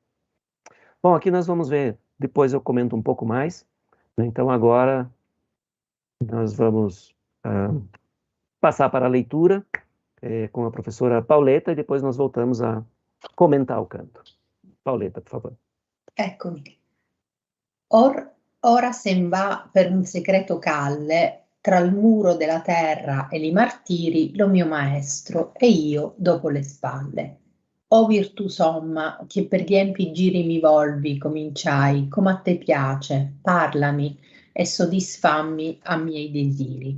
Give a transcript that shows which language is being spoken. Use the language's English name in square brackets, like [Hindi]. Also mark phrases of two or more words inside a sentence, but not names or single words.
[Portuguese] Bom, aqui nós vamos ver, depois eu comento um pouco mais. Então, agora nós vamos passar para a leitura com a professora Paoletta e depois nós voltamos a comentar o canto. Paoletta, por favor. [Italian] Eccomi. Ora sen va per un secreto calle, tra il muro della terra e i martiri, lo mio maestro, e io dopo le spalle. O virtù somma, che per gli empi giri mi volvi, cominciai, come a te piace, parlami e soddisfammi a miei desiri.